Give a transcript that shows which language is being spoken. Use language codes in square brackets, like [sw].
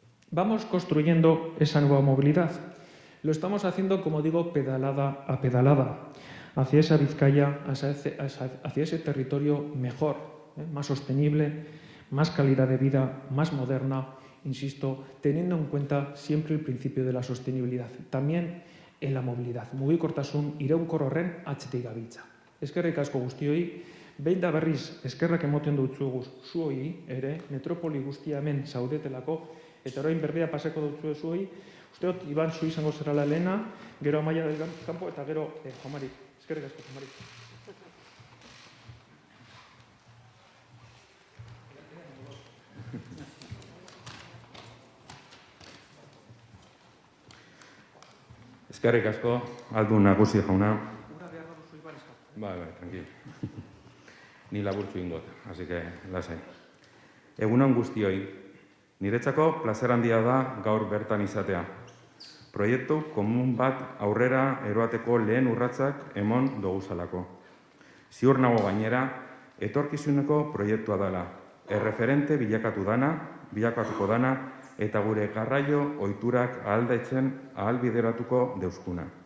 [es] Vamos construyendo esa nueva movilidad. Lo estamos haciendo, como digo, pedalada a pedalada, hacia esa Vizcaya, hacia ese territorio mejor, más sostenible, más calidad de vida, más moderna, insisto, teniendo en cuenta siempre el principio de la sostenibilidad. También en la movilidad. [eu] Mugikortasun iraunkor horren atzetik gabiltza. Eskerrik asko guztioi, behin da berriz eskerrak emoten dutzuegu zuoi ere, metropoli guztia hemen zaudetelako, eta orain berbea pasako dutzu zuoi. Usteot, Iban, zu izango zerala lehena, gero Amaia del Campo, eta gero Juan Mari. Eskerrik asko, Juan Mari. Eskerrik asko, Aldun Nagusi jauna. Bai, tranquil. Ni laburtzu ingot, [es] así que [eu] lasai. Egunon guztioi, niretzako plazer handia da gaur bertan izatea. Proiektu komun bat aurrera eroateko lehen urratsak emon doguzalako. Ziur nago gainera, etorkizuneko proiektua dela. Erreferente bilakatuko dana, eta gure garraio ohiturak ahalbideratuko deuskuna.